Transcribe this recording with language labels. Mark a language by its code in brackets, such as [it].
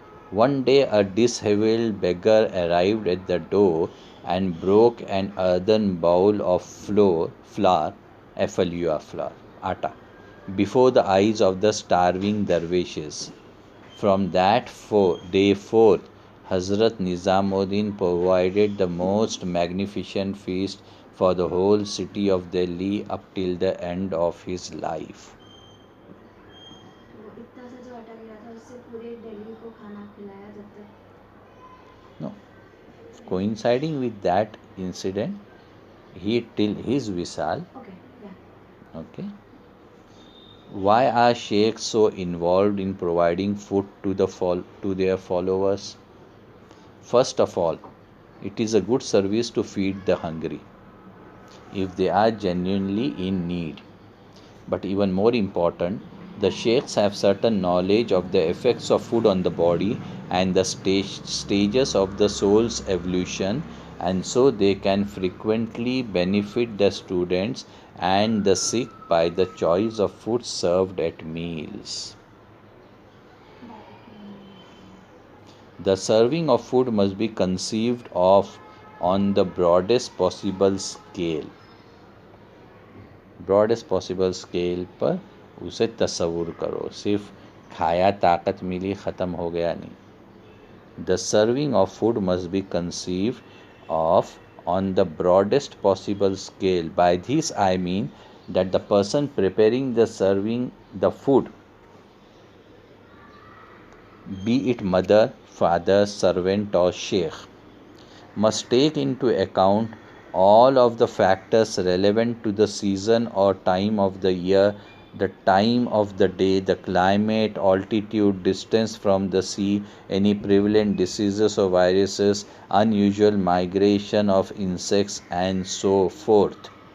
[en] One day a disheveled beggar arrived at the door and broke an earthen bowl of flour, flour, atta, before the eyes of the starving dervishes. From that day forth, Hazrat Nizamuddin provided the most magnificent feast for the whole city of Delhi up till the end of his life. [hi] तो इतना सा जो आटा लिया था उससे पूरे दिल्ली को खाना खिलाया जब तक. [en] No, coinciding with that incident, till his Visal. Okay, yeah. Okay. Why are sheikhs so involved in providing food to their followers? First of all, it is a good service to feed the hungry if they are genuinely in need. But even more important, the sheikhs have certain knowledge of the effects of food on the body and the stages of the soul's evolution, and so they can frequently benefit the students and the sick by the choice of food served at meals. The serving of food must be conceived of on the broadest possible scale. Broadest possible scale [hi] पर उसे तस्वुर करो, सिर्फ खाया ताकत मिली ख़त्म हो गया नहीं. [en] The serving of food must be conceived of on the broadest possible scale. By this I mean that the person preparing the food, be it mother, father, servant or sheikh, must take into account all of the factors relevant to the season or time of the year, the time of the day, the climate, altitude, distance from the sea, any prevalent diseases or viruses, unusual migration of insects, and so forth.